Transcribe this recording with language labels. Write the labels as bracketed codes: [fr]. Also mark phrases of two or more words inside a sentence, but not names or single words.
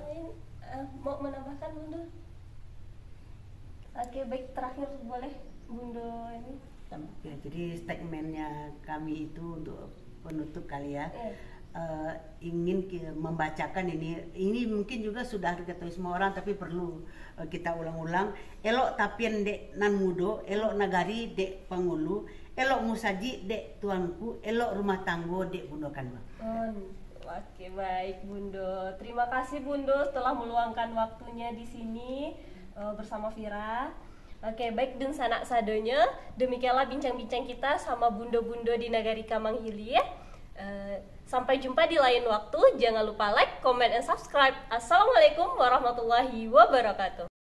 [id] lain mau menambahkan Bunda? Oke, baik, terakhir boleh Bunda ini. Ya, jadi statementnya kami itu untuk penutup kali ya. Ingin membacakan ini mungkin juga sudah diketahui semua orang, tapi perlu kita ulang-ulang. [min] Elok tapien dek nan mudo, elok nagari dek pangulu, elok musaji dek tuanku, elok rumah tanggo dek bundokan. [id] Oke, baik Bunda. Terima kasih Bunda telah meluangkan waktunya di sini bersama Vira. Oke, baik dan [min] sanak sadonya, [id] demikianlah bincang-bincang kita sama bunda-bunda di Nagari Kamang Hilir. Sampai jumpa di lain waktu. [en] Jangan lupa like, comment, and subscribe. [ar] السلام عليكم ورحمة الله وبركاته.